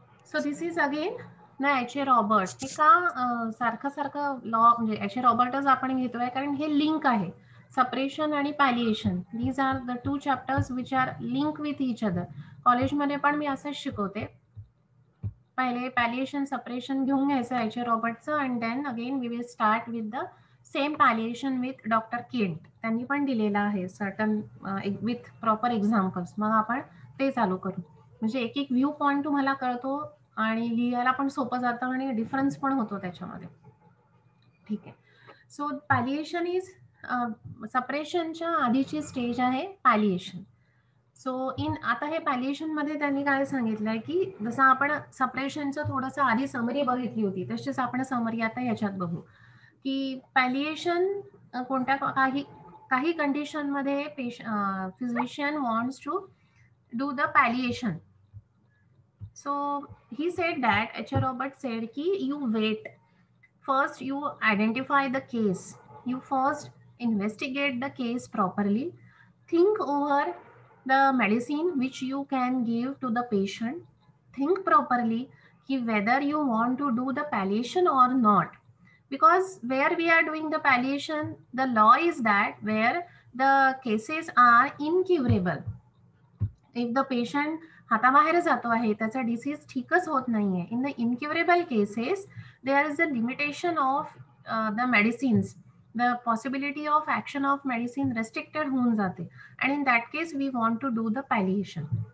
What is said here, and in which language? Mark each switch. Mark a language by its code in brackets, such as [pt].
[en] So this is again ना H A Robert. [mr] हे का सारखं लॉ म्हणजे एच ए रॉबर्टच आपण घेतोय कारण हे लिंक आहे. [en] Suppression आणि palliation, these are the 2 chapters which are link with each other. [mr] कॉलेजमध्ये पण मी असंच शिकवते. पहिले पॅलिएशन सपरेशन घेऊन घ्यायचं H A रॉबर्टचं [en] And then again we will start with the same palliation with doctor Kent. [mr] त्यांनी पण दिलेलं आहे [en] Certain with proper examples. [mr] मग आपण ते चालू करू. म्हणजे एक एक व्ह्यू पॉइंट तुम्हाला कळतो आणि लिहायला पण सोपं जातं आणि डिफरन्स पण होतो त्याच्यामध्ये. ठीक आहे. सो पॅलिएशन इज सपरेशनच्या आधीची स्टेज आहे पॅलिएशन. सो आता हे पॅलिएशन मध्ये त्यांनी काय सांगितलंय की जसं आपण सपरेशनचं थोडंसं आधी समरी बघितली होती तशीच आपण समरी आता ह्याच्यात बघू की पॅलिएशन कोणत्या काही कंडिशन मध्ये [en] Physician wants to do the palliation. So he said that H.A. Roberts said ki you wait. First you identify the case. You first investigate the case properly. Think over the medicine which you can give to the patient. Think properly ki whether you want to do the palliation or not. Because where we are doing the palliation, the law is that where the cases are incurable. If the patient [mr] हाताबाहेर जातो आहे, त्याचा disease ठीकच होत नाहीये, [en] in the incurable cases there is a limitation of the medicines, the possibility of action of medicine restricted [mr] होऊन जाते आणि [en] In that case we want to do the palliation.